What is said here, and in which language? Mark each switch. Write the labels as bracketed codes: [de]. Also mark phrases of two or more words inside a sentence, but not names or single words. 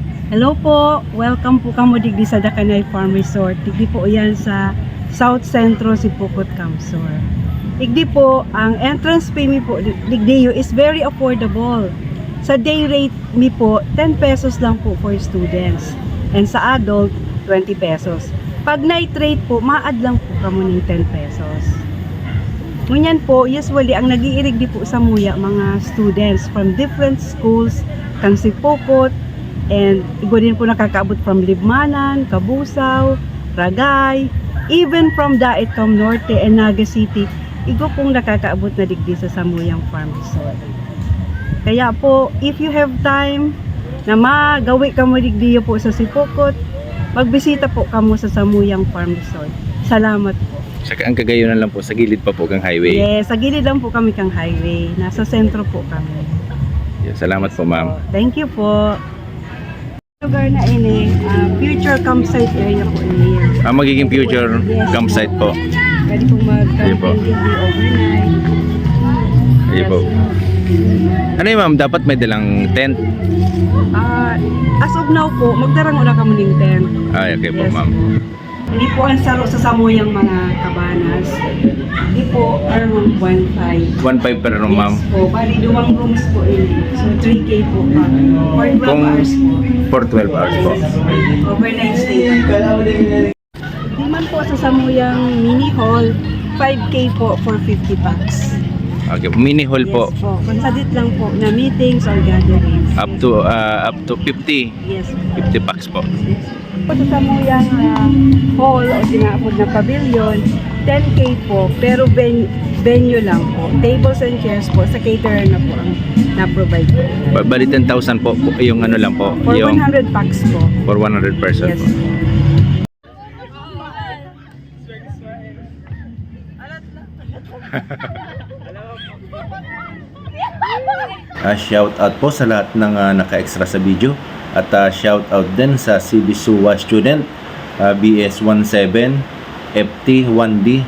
[bik] Hello po, welcome po kamo digdi sa Dakanay Farm Resort. Digdi po yan sa South Centro Sipokot, Kamsur. Digdi po, ang entrance fee mi po digdi [en] is very affordable. [bik] Sa [en] day rate [bik] mi po, 10 pesos lang po [en] for students. [bik] And sa adult, 20 pesos. Pag [en] night rate [bik] po, maad lang po kamo ng 10 pesos. Ngunyan po, usually ang nag-iirig di po sa Muya, mga [en] students from different schools, [bik] kang Sipokot, and igo din po nakakaabot from Libmanan, Kabusaw, Ragay, [en] even from [bik] Daetom Norte and Naga City, igo pong nakakaabot na digdi sa Samuyang Farm Resort. Kaya po, [en] if you have time [bik] na magawi ka mo digdi po sa Sipokot, magbisita po kamo sa Samuyang Farm Resort. Salamat po. Saka ang Cagayonan lang po, sa gilid pa po kang highway. Yes, sa gilid lang po kami kang highway. Nasa sentro po kami. Yes, salamat po, ma'am. [en] Thank you po. [bik] Lugar na ini, [en] future campsite area [bik] po ini. Ang magiging [en] future campsite [bik] po. Pwede pong Ayun po. mag-camping overnight. [tl] Ayun po. Ano yun, ma'am? Dapat may dalang tent? [en] As of now [bik] po, magdarang una ka muning tent. Ay, okay po, [en] Yes. ma'am. [bik] Hindi po ang saro sa Samuyang mga kabanas. Hindi po around 1.5. [en] 1.5 per room, ma'am. [bik] Yes po, bali duwang rooms po ini. So 3K po pa. For 12 Kung [en] hours po. for 12 hours po. Overnight stay. [bik] Di man po sa Samuyang [en] mini hall, [bik] 5K po for 50 packs. [en] Okay, mini hall po. [bik] Yes po. Consadit lang po na [en] meetings or gatherings. Up to 50. Yes. 50 packs po. [bik] Po sa Samuyang hall o tinapod na pavilion, 10K po, pero venue lang po. [en] Tables and chairs [bik] po, sa caterer na po ang na-provide po. [tl] Bali 10,000 po, yung ano lang po. [en] For [tl] Yung [en] 100 packs po. for 100 person Yes. po. Shout out [tl] po sa lahat ng naka-extra sa video at [en] shout out [tl] din sa CB Suwa student BS17 FT1D.